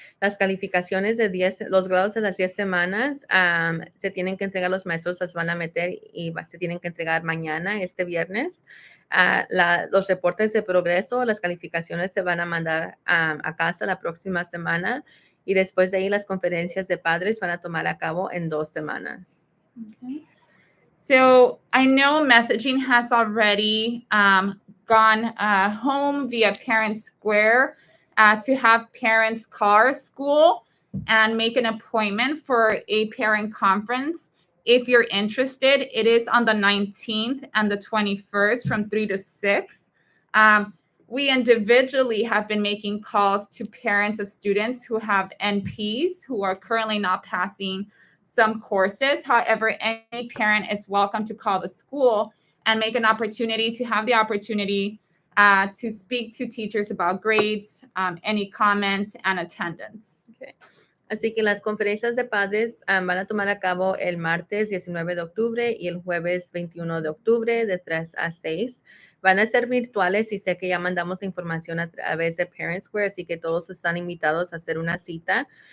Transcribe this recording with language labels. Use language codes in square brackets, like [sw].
[es] Las calificaciones de 10, los grados de las 10 semanas se tienen que entregar, los maestros las van a meter y se tienen que entregar mañana, este viernes. Los reportes de progreso, las calificaciones se van a mandar a casa la próxima semana y después de ahí las conferencias de padres van a tomar a cabo en 2 semanas. [en] Okay. So I know messaging has already gone home via Parent Square to have parents call our school and make an appointment for a parent conference. If you're interested, it is on the 19th and the 21st from 3 to 6. We individually have been making calls to parents of students who have NPs who are currently not passing some courses. However, any parent is welcome to call the school and make an opportunity to have the opportunity to speak to teachers about grades, any comments, and attendance. Okay. [es] Así que las conferencias de padres van a tomar a cabo el martes 19 de octubre y el jueves 21 de octubre de 3 a 6. Van a ser virtuales y sé que ya mandamos la información a través de Parent Square, así que todos están invitados a hacer una cita.